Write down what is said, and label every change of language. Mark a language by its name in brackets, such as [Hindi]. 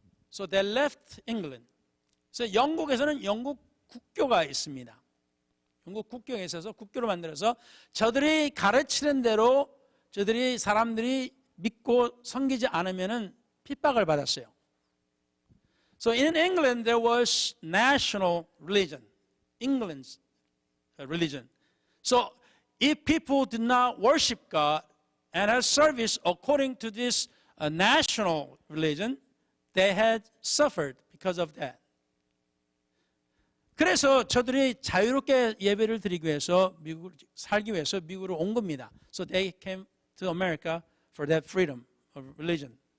[English] So they left England. [Korean] 그래서 영국에서는 영국 국교가 있습니다. 영국 국교에 있어서 국교를 만들어서 저들이 가르치는 대로 저들이 사람들이 믿고 섬기지 않으면은 핍박을 받았어요. [English] So in England there was national religion, England's religion. So if people did not worship God and have service according to this national religion, they had suffered because of that. [Korean] 그래서 저들이 자유롭게 예배를 드리기 위해서 미국을 살기 위해서 미국으로 온 겁니다. [English] So they came to America for that freedom of religion.